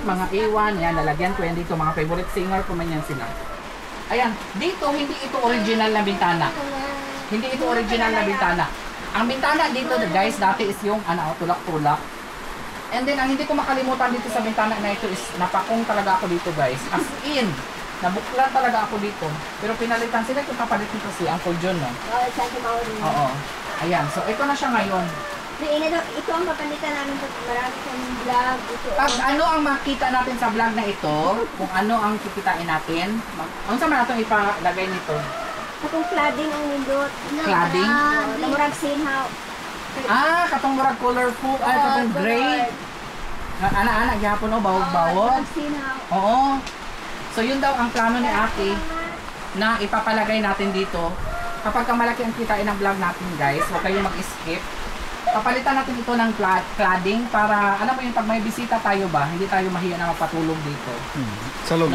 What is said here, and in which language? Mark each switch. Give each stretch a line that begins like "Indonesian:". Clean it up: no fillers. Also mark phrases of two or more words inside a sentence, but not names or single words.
Filipino: Yan, lalagyan ko yan dito. Mga favorite singer ko man yan sila. Ayan, dito hindi ito original na bintana. Hindi ito original na bintana. Ang bintana dito guys, dati is yung tulak-tulak. And then, ang hindi ko makalimutan dito sa bintana na ito is napakong talaga ako dito guys.
English: As in,
Filipino: nabuklan talaga ako dito. Pero pinalitan sila kung kapalit nito si Uncle John, no? Oo. Ayan, so ito na siya ngayon. Ito ang papalitan namin pag marami kami vlog. Pag ano ang makita natin sa vlog na ito, kung ano ang kikitain natin, ang sama natin ipalagay nito.
Cebuano: Katong cladding ang nindot. Cladding? Namurag sinhaw. Katong murag colorful, katong gray. Ana-ana, gyapon o, bawog-bawog. Namurag sinhaw. Oo.
Filipino: So yun daw ang plano ni ate na ipapalagay natin dito. Kapag malaki ang kitain ng vlog natin guys, huwag kayong mag-skip. Papalitan natin ito ng cladding para, alam mo yung pag may bisita tayo ba, hindi tayo mahiya na magpatulog dito. Sa loob,